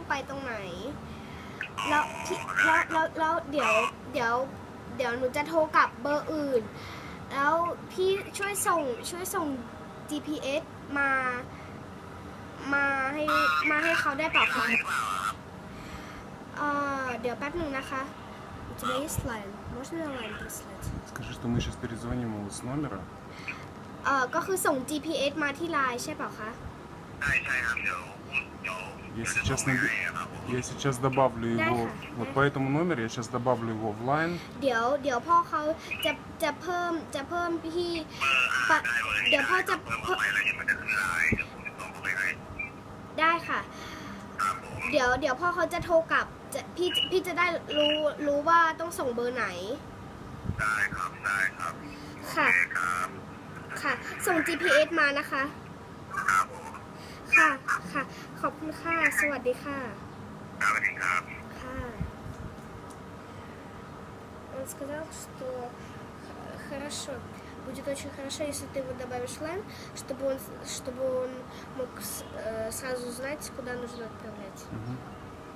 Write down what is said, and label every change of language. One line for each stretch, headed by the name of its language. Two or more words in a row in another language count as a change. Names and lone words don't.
Thai: ตรงไหนแล้วพี่แล้วเดี๋ยวหนูจะโทรกลับเบอร์อื่นแล้วพี่ช่วยส่ง GPS มาให้เขาได้เปล่าคะเดี๋ยวแป๊บหนึ่งนะคะจะไม่สไลน์
Russian: можно онлайн прислать Скажи, что мы сейчас перезвоним ему с номера.
Thai: ก็คือส่ง GPS มาที่ไลน์ใช่เปล่าคะ ใช่ครับเดี๋ยว
Russian: Я сейчас добавлю его вот по этому номеру. Я сейчас добавлю его в Line.
Thai: เดี๋ยวพ่อเขาจะเพิ่มพี่เดี๋ยวพ่อจะเพิ่มได้ค่ะเดี๋ยวพ่อเขาจะโทรกลับพี่จะได้รู้ว่าต้องส่งเบอร์ไหน ได้ครับ ค่ะค่ะส่ง GPS มานะคะ ครับผม ค่ะขอบคุณค่ะสวัสดีค่ะ สวัสดีครับ
Russian: ค่ะ Он сказал, что хорошо, будет очень хорошо, если ты его добавишь в Line, чтобы он мог сразу знать, куда нужно отправлять.